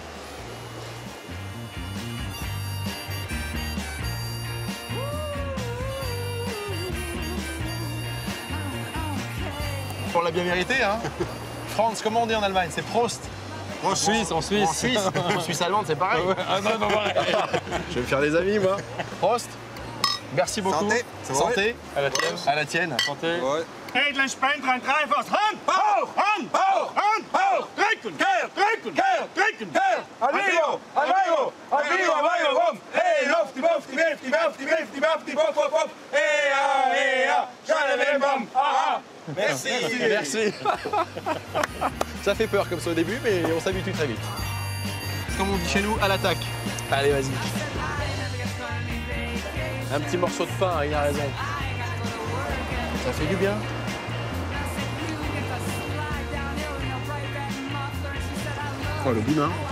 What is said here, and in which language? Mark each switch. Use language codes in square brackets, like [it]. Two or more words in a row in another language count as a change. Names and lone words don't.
[fr] On l'a bien mérité, hein. Franz, comment on dit en Allemagne? C'est Prost. En Suisse, en Suisse. En Suisse, en Suisse allemande, c'est pareil. Ah non, non, pareil. Je vais me faire des amis, moi. Prost. Merci beaucoup. Santé. Santé. À la tienne. À la tienne. Santé. Ouais. [de] Edlen Spender [nl] en Drijvers. Hand, hoog, hand, hoog, hand, hoog. Drinken, keer, drinken, keer, drinken, keer. [es] Amigo, amigo, amigo, amigo, [nl] wop. Hey, lof, die bof, die beef, die baf, die beef, die baf, die bof, wop, wop. Hey, ja, Jeanne bam, ah, ah. [fr] Merci. Merci. Ça fait peur comme ça au début, mais on s'habitue très vite. Comme on dit chez nous, à l'attaque. Allez, vas-y. Un petit morceau de pain, il a raison. Ça fait du bien. Oh, le boudin.